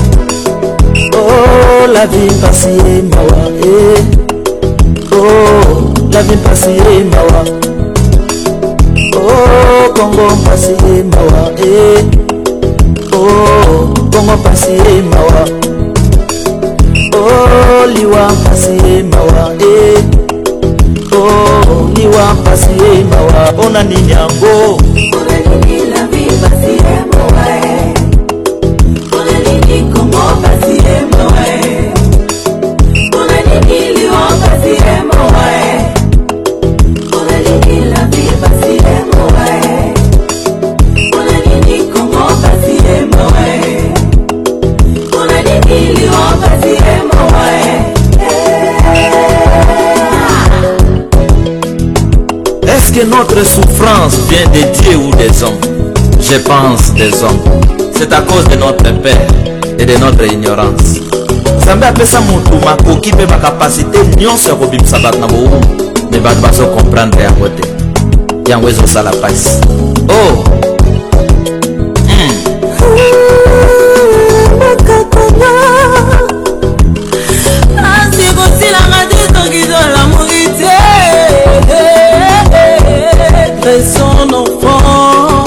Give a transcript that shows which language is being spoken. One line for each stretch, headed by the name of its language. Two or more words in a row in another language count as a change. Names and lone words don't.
Lingala: Oh,
French: la vie passée
Lingala: mawa, oh,
French: la vie passée
Lingala: mawa, oh, Congo passé mawa, oh, Congo passé mawa, oh, liwa passé mawa, oh, liwa passé mawa. On a nini yango,
French: la vie passée
Lingala: mawa, on a nini Congo passé mawa, on a nini liwa passé mawa, on a nini
French: la vie passée
Lingala: mawa, on a nini Congo passé mawa, on a nini liwa passé mawa.
French: Est-ce que notre souffrance vient des dieux ou des hommes? Je pense des hommes. C'est à cause de notre peur et de notre ignorance.
Lingala: Nzambe apesa mutu makoki mpe bakapasité nyonso ya kobimisa bato na bowumbu, me bato bazokomprendre yango te. Yango ezosala pasi. Oh!
French: Son enfant.